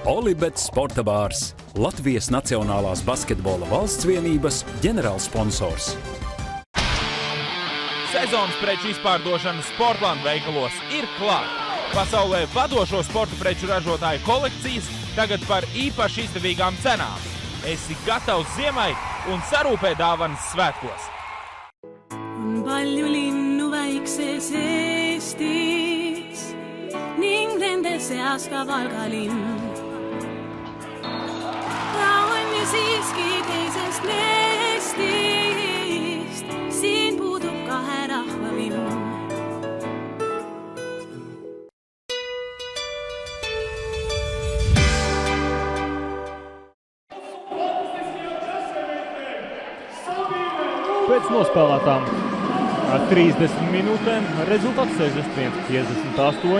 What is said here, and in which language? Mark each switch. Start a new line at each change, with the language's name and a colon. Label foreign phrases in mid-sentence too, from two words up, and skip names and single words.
Latvian: Ulibets Sporta bārs, Latvijas Nacionālās basketbola valsts vienības ģenerālsponsors. Sezonas preču izpārdošana Sportland veikalos ir klāta. Pasaulē vadošo sporta preču ražotāju kolekcijas tagad par īpaši izdevīgām cenām. Esi gatavs ziemai un sarūpē dāvanas svētkos.
Estonian: On palju linnu väikses Eestis ning nende seas ka Valgalinn. Ta on ju siiski teisest Eestist, siin puudub kahe rahva vimm.
Latvian: Pēc nospēlētām 30 minūtēm rezultāts 61-58.